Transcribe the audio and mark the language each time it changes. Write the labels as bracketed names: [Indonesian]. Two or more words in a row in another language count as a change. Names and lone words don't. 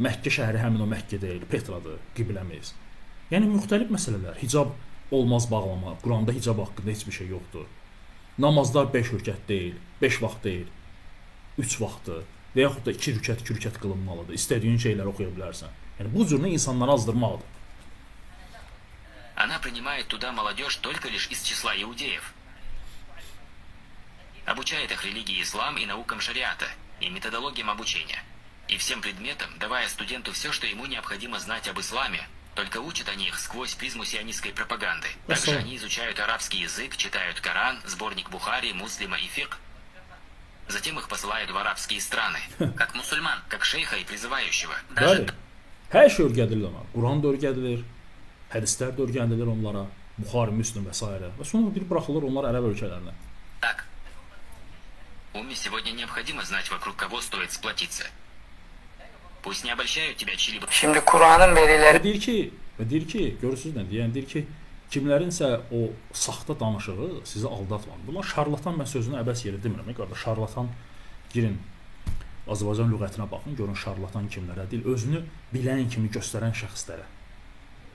[Azerbaijani] Məkkə şəhəri həmin o Məkkə deyil, Petradır, qibləmiz. Yəni müxtəlif məsələlər, hicab olmaz bağlama, Quranda hicab haqqında heç bir şey yoxdur. Namazlar 5 rükət deyil, 5 vaxt deyil, 3 vaxtdır və yaxud da 2 rükət qılınmalıdır. İstədiyin şeyləri oxuya bilərsən. Yəni bu cür insanları azdırmaqdır. [Russian] Она принимает туда молодежь только лишь из числа иудеев. Обучает их религии ислам и наукам шариата, и методологиям обучения. И всем предметам, давая студенту все, что ему необходимо знать об исламе, только учат они их сквозь призму сионистской пропаганды. Также они изучают арабский язык, читают Коран, сборник Бухари, Муслима и фикх. Затем их посылают в арабские страны, как мусульман, как шейха и призывающего. [Azerbaijani] Bəli, hər şey öyrədilir ona. Quran da öyrədilir, hədislər də öyrədilir onlara, Buxari, Müslim və s. Və sonra bir buraxılır onlar ərəb ölkələrinə. [Russian] Так, Умме сегодня необходимо знать, вокруг кого стоит сплотиться. Пусть не обольщают тебя чьи-либо. [Turkish] Şimdi Kur'an'ın verileri [Azerbaijani] Deyir ki, görürsünüz nə deyir? Yəni deyir ki, kimlərinsə o saxta danışığı sizi aldatmır. Bunlar şarlatan, mən sözünü əbəs yerə demirəm, qardaş. Şarlatan girin Azərbaycan lüğətinə baxın, görün şarlatan kimlərə deyil, özünü bilən kimi göstərən şəxslərə.